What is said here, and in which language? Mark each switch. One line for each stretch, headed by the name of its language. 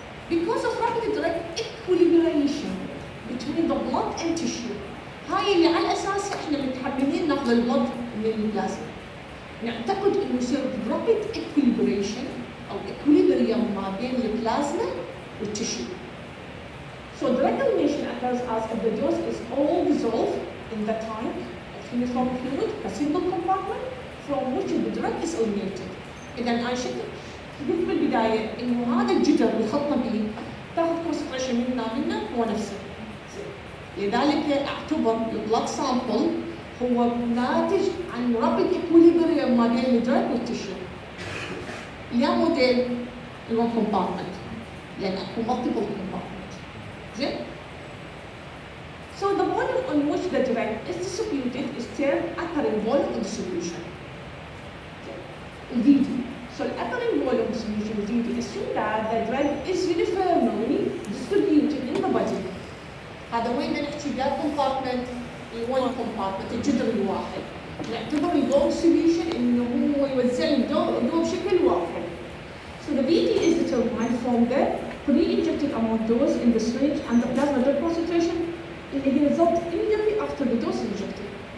English: Because of rapid drug equilibration between the blood and tissue.
Arabic: هاي اللي على اساسها احنا متحملين ناخذ البلد من البلازما. نعتقد انه يصير rapid equilibration او equilibrium ما بين البلازما والتشيو.
English: So the elimination occurs as if the dose is all dissolved in the tank of uniform fluid, a single compartment from which the drug is eliminated.
Arabic: إذا أنا قلت بالبداية إنه هذا الجدر اللي خطنا به تاخذ concentration منه هو نفسه. لذلك أعتبر البلد سامبل هو ناتج عن rapid equilibrium ما بين الدرج والتشيو. يا موديل الون compartment لأن أكو multiple compartment.
English: زين؟ So the volume on which the drug is distributed is termed apparent volume distribution. VD. So apparent volume distribution VD assume that the drug is uniformly distributed in the body.
Arabic: هذا وين نحكي بيا compartment الون compartment الجدر الواحد. نعتبر الدور distribution إنه هو يوزع الدور بشكل واحد.
English: So the VD is determined from the pre-injected amount dose in the syringe and the plasma drug concentration
Arabic: اللي هي
English: result immediately after the dose injected.